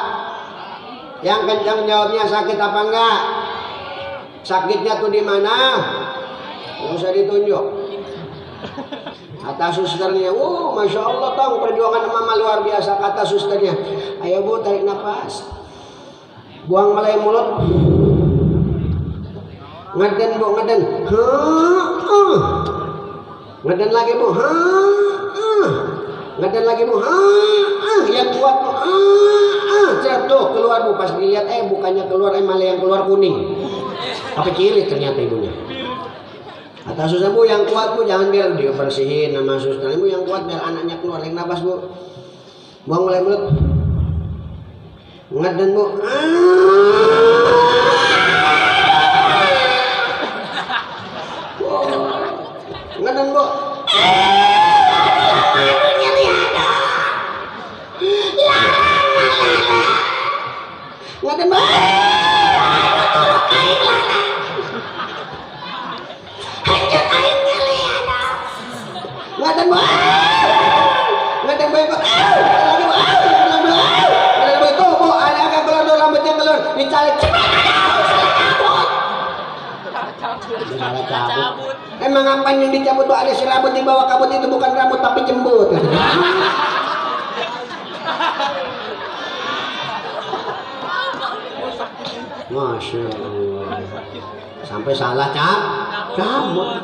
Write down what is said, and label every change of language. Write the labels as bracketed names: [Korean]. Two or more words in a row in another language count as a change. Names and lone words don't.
[Indonesian] Yang kencang jawabnya, sakit apa enggak? Sakitnya tuh di mana? Nggak usah ditunjuk. Kata susternya, [Arabic] masya Allah [Indonesian] tong, perjuangan mama luar biasa. Kata susternya, ayo bu, tarik nafas, buang melalui mulut, ngeden bu, ngeden, ngeden lagi bu, ngeden lagi bu, yang kuat bu, jatuh keluar bu. Pas dilihat bukannya keluar, malah yang keluar kuning. Apa ciri ternyata ibunya. Kata suster, bu yang kuat bu, jangan biar dia bersihin sama suster. Bu yang kuat biar anaknya keluar. Yang nafas bu, buang mulai mulut, ngeden bu, ngeden bu, ngeden bu, ngaden bu, ngaden bu, ngaden bu itu bu, ada akan keluar dulu rambutnya keluar, dicari cabut. Emang apa yang dicabut tuh? Ada si rambut di bawah kabut itu bukan rambut tapi jembut. [Arabic] Masya Allah, [Indonesian] sampai salah cabut.